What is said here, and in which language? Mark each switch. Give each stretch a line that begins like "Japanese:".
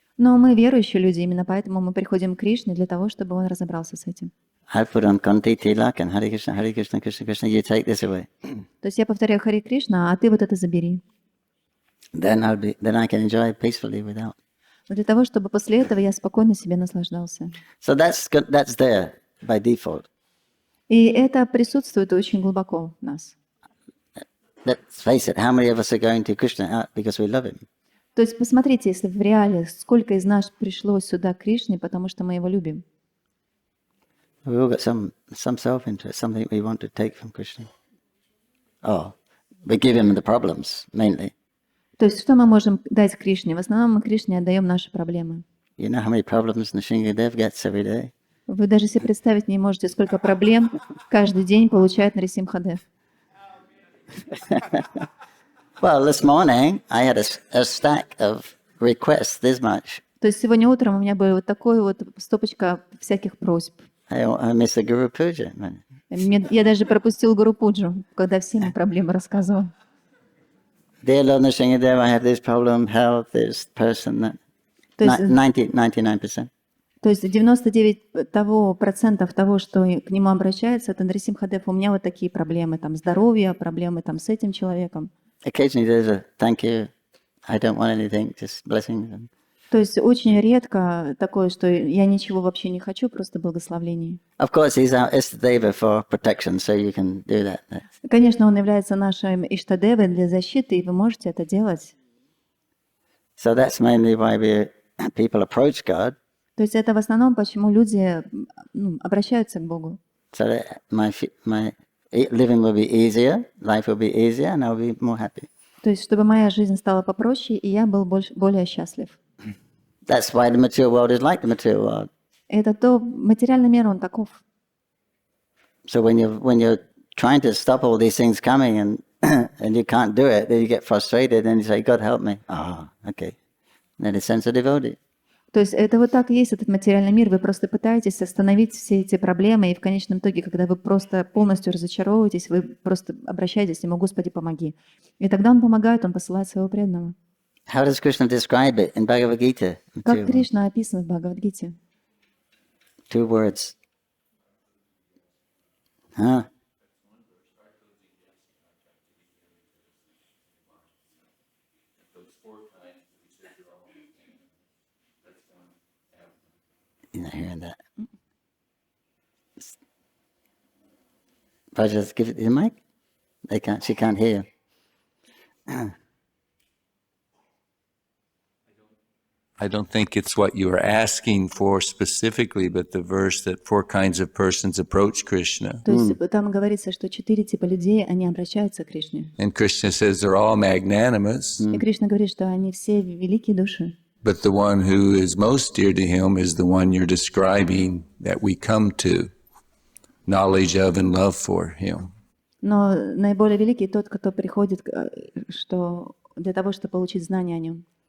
Russian: Но мы верующие люди, именно поэтому мы приходим к Кришне для того, чтобы он разобрался с этим.
English: I put on Kanti Tilak and Hare Krishna, Krishna Krishna, you take this away.
Russian: То есть я повторяю Харе Кришна, а ты вот это забери.
English: Then I can enjoy peacefully without.
Russian: Для того, чтобы после этого я спокойно себе наслаждался.
English: So that's there by default.
Russian: И это присутствует очень глубоко в нас.
English: Let's face it, how many of us are going to Krishna because we love him?
Russian: То есть посмотрите, если в реале, сколько из нас пришло сюда к Кришне, потому что мы его любим.
English: We all got some self-interest, something we want to take from Krishna. Oh, we give him the problems, mainly.
Russian: То есть что мы можем дать Кришне? В основном мы Кришне отдаем наши проблемы.
English: You know how many problems Nrsimhadev gets every day?
Russian: Вы даже себе представить не можете, сколько проблем каждый день получает Нарисимхадев.
English: Well, this morning I had a stack of requests this much.
Russian: То есть сегодня утром у меня была вот такой вот стопочка всяких просьб.
English: I missed the Guru Puja.
Russian: Я даже пропустил Гуру Пуджу, когда всем проблемы рассказывал.
English: Dear Lord Nrsimhadev, I have this problem, health, this person, that.
Russian: То есть, 99%. то есть 99% того, что к нему обращается, это Нарисимхадев, у меня вот такие проблемы, там здоровье, проблемы там с этим человеком.
English: Occasionally there's a thank you, I don't want anything, just blessings.
Russian: То есть очень редко такое, что я ничего вообще не хочу, просто благословений.
English: Of course, he's our Istadeva for protection, so you can do that.
Russian: Конечно, он является нашим Иштадевой для защиты, и вы можете это делать.
English: So that's mainly why people approach God.
Russian: То есть это в основном, почему люди обращаются к Богу.
English: So that my living will be easier, life will be easier, and I'll be more happy.
Russian: То есть чтобы моя жизнь стала попроще, и я был более счастлив.
English: That's why the material world is like the material world.
Russian: Это то, материальный мир, он таков.
English: So when you're trying to stop all these things coming and you can't do it, then you get frustrated and you say, God help me. Okay. Then it's sense of devotee.
Russian: То есть это вот так и есть, этот материальный мир. Вы просто пытаетесь остановить все эти проблемы, и в конечном итоге, когда вы просто полностью разочаровываетесь, вы просто обращаетесь к Нему: Господи, помоги. И тогда Он помогает, Он посылает своего преданного.
English: How does Krishna describe it in Bhagavad Gita?
Russian: Как Кришна описан в Бхагавад-гите?
English: 2 words. Huh? You're not hearing that. Prajas, give it the mic. She can't hear you. I don't think it's what you are asking for specifically, but the verse that 4 kinds of persons approach Krishna.
Russian: То есть там говорится, что 4 типа людей, они обращаются к Кришне.
English: And Krishna says they're all magnanimous,
Russian: И Кришна говорит, что они все великие души.
English: but the one who is most dear to him is the one you're describing that we come to, knowledge of and love for him.
Russian: Но наиболее великий тот, кто приходит, что для того, чтобы получить знание о нем.